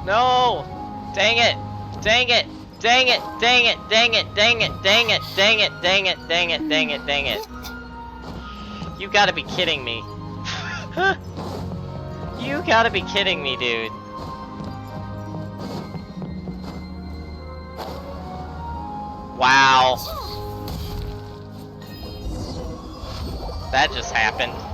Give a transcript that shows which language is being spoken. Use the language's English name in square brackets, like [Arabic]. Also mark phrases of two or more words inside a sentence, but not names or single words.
[English] No! Dang it! Dang it! Dang it! Dang it! Dang it! Dang it! Dang it! Dang it! Dang it! Dang it! Dang it! Dang it! You gotta be kidding me. You gotta be kidding me, dude. Wow. That just happened.